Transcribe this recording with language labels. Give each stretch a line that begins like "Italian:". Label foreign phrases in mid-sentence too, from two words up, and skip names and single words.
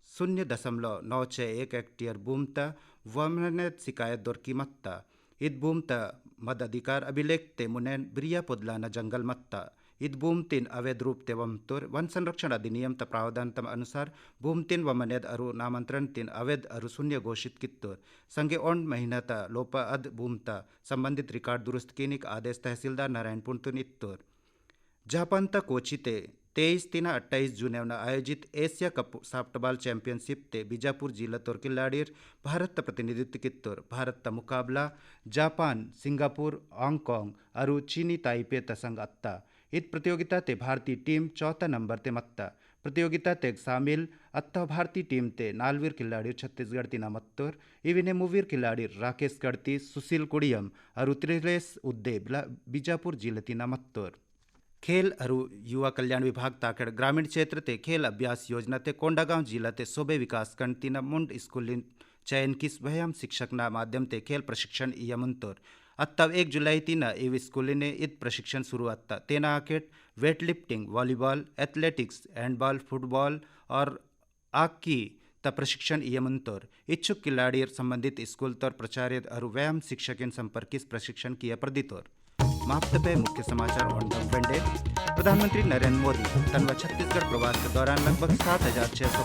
Gondi: 0.961 हेक्टेयर बूम त वमने शिकायत दौर कीमत त ईद बूम त मद अधिकार अभिलेख ते मुनैन बिरिया पोदला न जंगल मत्ता ईद बूम तीन अवैध रूप ते वमतोर वन संरक्षण अधिनियम त प्रावधान तम अनुसार बूम तीन वमनेद अरु नामांतरण तीन अवैध अरु शून्य घोषित कित्तोर संगे ओंड महीना त लोपा अद बूम त संबंधित रिकॉर्ड दुरुस्त किनिक आदेश तहसीलदार नारायणपुर तुन इत्तोर जापान त कोची ते 23-28 जून आयोजित एशिया कप सॉफ्टबॉल चैंपियनशिप ते बीजापुर जिला तोर खिलाड़ीर भारत प्रतिनिधित्व कित्तोर भारत मुकाबला जापान सिंगापुर हांगकांग और चीनी ताइपे तसंग अत्ता इत प्रतियोगिता ते भारतीय टीम चौथा नंबर ते मत्ता प्रतियोगिता ते शामिल अत्ता भारतीय टीम ते नालवीर खिलाड़ी छत्तीसगढ़ तीना मत्तोर इविने मुवीर खिलाड़ी राकेश कड़ती सुशील कुड़ियम और त्रिलेश उद्दे बीजापुर जिले तीना मत्तोर खेल और युवा कल्याण विभाग ताकड़ ग्रामीण क्षेत्र ते खेल अभ्यास योजना ते कोंडागांव जिला ते सोबे विकास खंड तीना मुंड स्कूल चयन की स्वयं शिक्षक ना माध्यम ते खेल प्रशिक्षण यमुनतोर अत्तव 1 जुलाई तीना इव स्कूल ने इत प्रशिक्षण शुरू अत्ता तेना आकेट वेट लिफ्टिंग वॉलीबॉल एथलेटिक्स हैंडबॉल फुटबॉल और आकी त प्रशिक्षण यमुनतोर इच्छुक खिलाड़ी संबंधित स्कूल तौर प्रचार्य और व्यायाम शिक्षक संपर्क प्रशिक्षण किया प्रदितोर माप्तपे मुख्य समाचार ऑन वेंडे प्रधानमंत्री नरेंद्र मोदी तनवा छत्तीसगढ़
Hindi: प्रवास के दौरान लगभग
Gondi: 7,600